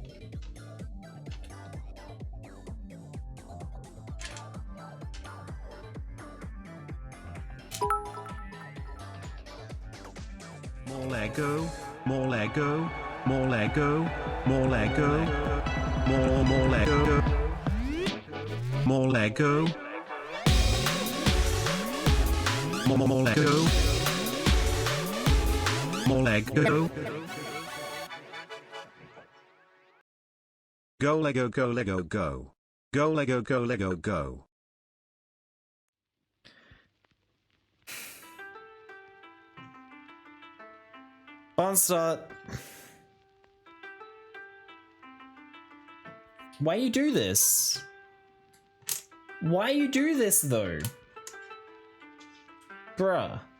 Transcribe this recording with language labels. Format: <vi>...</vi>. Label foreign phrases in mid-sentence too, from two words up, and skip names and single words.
<en>More Lego, more Lego, more Lego, more Lego, more Lego. More Lego. More Lego. More Lego. Go Lego, go Lego, go. Go Lego, go Lego, go. On start. Why you do this? Why you do this though? Bruh.</en>